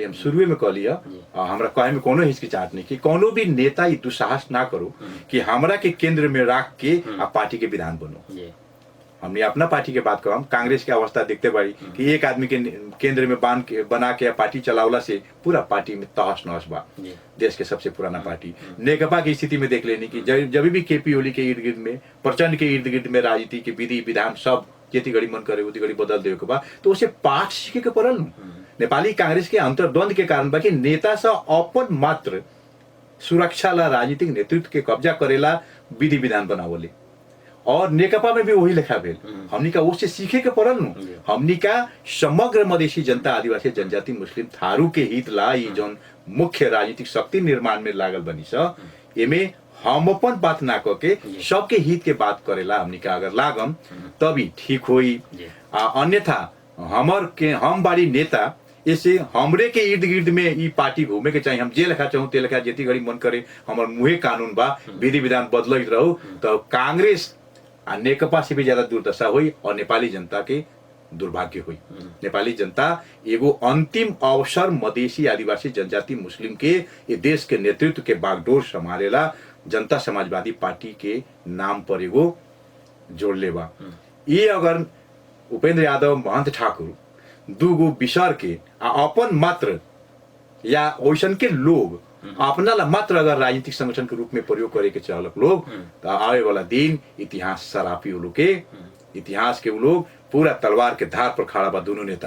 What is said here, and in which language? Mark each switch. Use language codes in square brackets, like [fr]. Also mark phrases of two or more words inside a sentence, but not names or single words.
[bho] हम शुरू में कहली हमरा कहे में कोनो हिचकिचाहट नहीं कि कोनो भी नेता ये दुस्साहस ना करो कि हमरा के केंद्र में रख के आप पार्टी के विधान बनो। हमने अपना पार्टी के बात करो, कांग्रेस की अवस्था देखते बाड़ी कि एक आदमी के केंद्र में बना के पार्टी चलावला से पूरा पार्टी में तहस नहस बा। देश के सबसे पुराना पार्टी नेकपा की स्थिति में देख लेनी कि जब भी केपी ओली के इर्द गिर्द में, प्रचंड के इर्द गिर्द में राजनीति के विधि विधान सब जेती घड़ी मन करे उती घड़ी बदल देवे के बा, तो उसे पाठ सीखे के पड़ल। नेपाली कांग्रेस के अंतर्द्वंद के कारण बा कि नेता सा अपन मात्र सुरक्षा ला राजनीतिक नेतृत्व के कब्जा करेला विधि विधान बनावले, और नेकपा में भी वही लिखा भेल। हमनी का उससे सीखे के पड़ल नु। हमनी का समग्र मधेसी जनता, आदिवासी जनजाति, मुस्लिम, थारू के हित ला ये जौन मुख्य राजनीतिक शक्ति निर्माण में लागल बनी स, एमे हम अपन बात ना करके सबके हित के बात करेला हमनी का अगर लागम तभी ठीक होई। अन्यथा हम बाड़ी नेता, इसे हमरे के इर्द गिर्द में ई पार्टी घूमे के चाहिए। हम जे लेखा चाहूँ ते लेखा जेती घड़ी मन करे हमर मुहे कानून बा, विधि विधान बदलत रहो, तो कांग्रेस आ नेकपा से भी ज्यादा दुर्दशा हुई और नेपाली जनता के दुर्भाग्य हुई। नेपाली जनता एगो अंतिम अवसर मधेसी, आदिवासी, जनजाति, मुस्लिम के ये देश के नेतृत्व के बागडोर संभालेला जनता समाजवादी पार्टी के नाम पर एगो जोड़ लेबा। ये अगर उपेंद्र यादव, महंत ठाकुर दूगो विसर के अपन मात्र या ओइसन के लोग अपना ला मात्र अगर राजनीतिक संगठन के रूप में प्रयोग करे के चाहलक लोग, तो आवे वाला दिन इतिहास सरापी हो के इतिहास के लोग पूरा तलवार के धार पर खड़ा बा दोनों नेता।